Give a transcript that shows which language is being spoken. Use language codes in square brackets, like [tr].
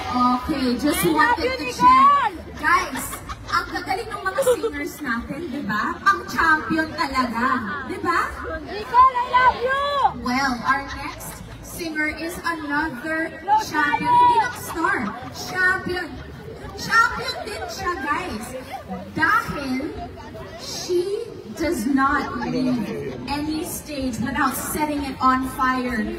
[en] Okay, just wanted to check. [tl] Guys, ang gagaling ng mga singers natin, di ba? Ang champion talaga, di ba? [en] Nicole, I love you! Well, our next singer is another champion. [tl] Hindi lang star. [en] Champion. [tl] Champion din siya, guys. Dahil [en] she does not leave any stage without setting it on fire.